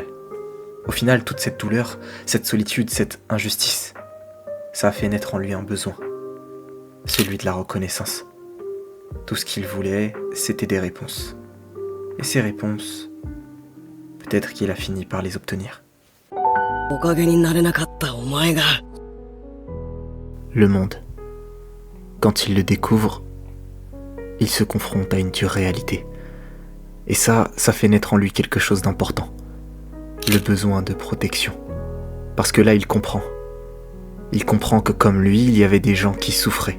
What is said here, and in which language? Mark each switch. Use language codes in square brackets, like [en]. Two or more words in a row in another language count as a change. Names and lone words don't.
[fr] Au final, toute cette douleur, cette solitude, cette injustice, ça a fait naître en lui un besoin. Celui de la reconnaissance. Tout ce qu'il voulait, c'était des réponses. Et ces réponses, peut-être qu'il a fini par les obtenir. [ja] おかげになれなかったお前が [fr] Le monde. Quand il le découvre, il se confronte à une dure réalité. Et ça fait naître en lui quelque chose d'important. Le besoin de protection. Parce que là, il comprend. Il comprend que comme lui, il y avait des gens qui souffraient.